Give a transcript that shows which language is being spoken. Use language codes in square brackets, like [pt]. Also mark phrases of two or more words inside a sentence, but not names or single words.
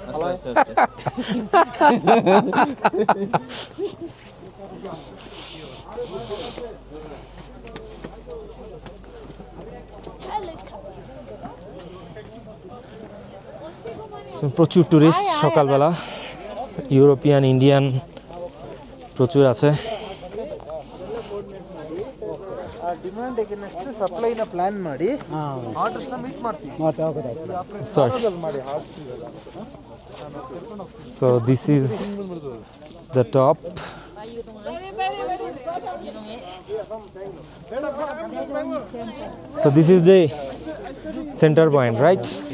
[bn] প্রচুর টুরিস্ট সকালবেলা, [en] European Indian [bn] প্রচুর আছে। [kn] ಡಿಮಾಂಡ್ ಏಕೆನಷ್ಟು ಸಪ್ಲೈನ ಪ್ಲಾನ್ ಮಾಡಿ ಆರ್ಡರ್ಸ್ನ ಮೀಟ್ ಮಾಡ್ತೀವಿ. [en] So this is the top. So this is the center point, right?